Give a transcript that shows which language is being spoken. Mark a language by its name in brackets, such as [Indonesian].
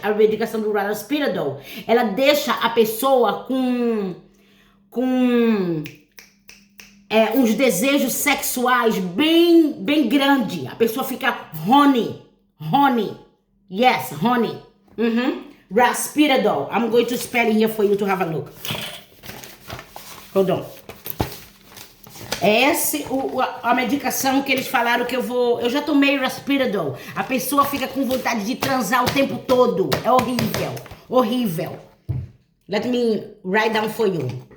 [Portuguese] A medicação do Raspiridol, ela deixa a pessoa com uns desejos sexuais bem grande. A pessoa fica horny. [English] Yes, horny. Raspiridol. I'm going to spell it here for you to have a look. Hold on. [Portuguese] Essa a medicação que eles falaram que eu já tomei Raspiridol. A pessoa fica com vontade de transar o tempo todo. É horrível. [English] Let me write down for you.